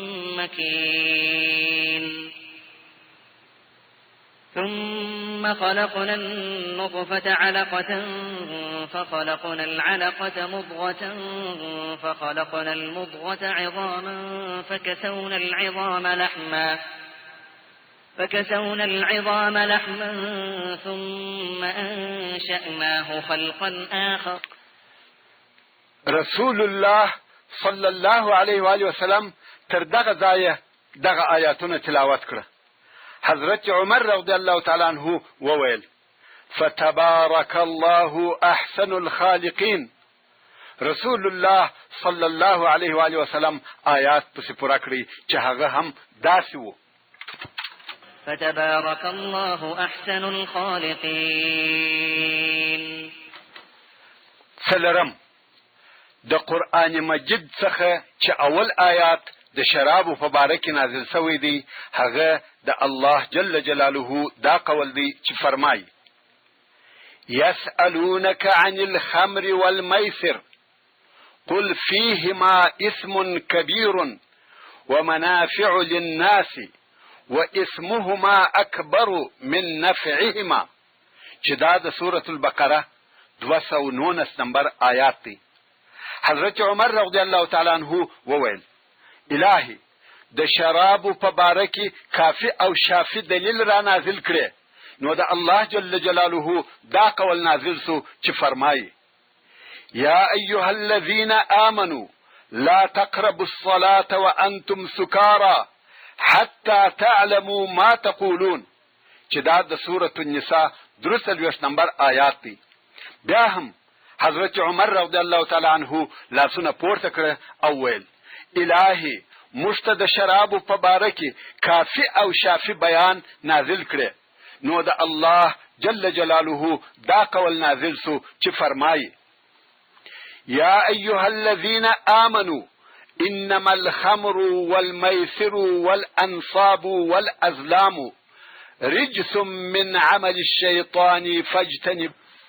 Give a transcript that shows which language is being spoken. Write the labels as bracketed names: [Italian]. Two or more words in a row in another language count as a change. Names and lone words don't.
[Arabic] مكين ثم خلقنا النطفة علقة فخلقنا العلقة مضغة فخلقنا المضغة عظاما فكسونا العظام لحما ثم أنشأناه خلقا آخر. [Pashto] رسول الله [Arabic] صلی الله علیه و آله وسلم [Pashto] تر دغه ځایه دغه آیاتونه تلاوت کړه. حضرت عمر [Arabic] رضی الله تعالی عنه [Pashto] وویل: [Arabic] فتبارك الله احسن الخالقین. [Pashto] رسول الله [Arabic] صلی الله علیه و آله وسلم [Pashto] آیات پسې پوره کړي چې هغه هم داسې وو. [Arabic] فتبارك الله أحسن الخالقين. [Pashto] څلرم، د قرآن مجید څخه چې اول آیات د شرابو په باره کې نازل شوی دی، هغه د الله [Arabic] جل جلاله [Pashto] دا قول دی چې فرمایي: [Arabic] يسألونك عن الخمر والميسر قل فيهما اسم كبير ومنافع للناس واسمهما أكبر من نفعهما، [Pashto] چې دا د سورة البقره 219 نمبر آیات دی. حضرت عمر [Arabic] رضی الله تعالی عنہ [Pashto] وویل: الهی د شرابو په باره کې کافی او شافی دلیل را نازل کړي، نو د الله [Arabic] جل جلاله [Pashto] دا قول نازل سو چې فرمایي: [Arabic] یا ایها الذین آمنوا لا تقربوا الصلاة وانتم سکارى حتى تعلموا ما تقولون، [Pashto] چې دا د سورة النساء 23 نمبر آیات دی. بیا هم حضرت عمر [Arabic] رضی الله تعالی عنہ [Pashto] لاسونه پورته کړ او ویل: الهی موږ ته د شرابو په باره کې کافی او شافی بیان نازل کړي، نو د الله [Arabic] جل جلاله [Pashto] دا قول نازل سو چې فرمایي: [Arabic] یا ایها الذین آمنوا انما الخمر والميسر والانصاب والازلام رجس من عمل الشيطان فاجتنبوه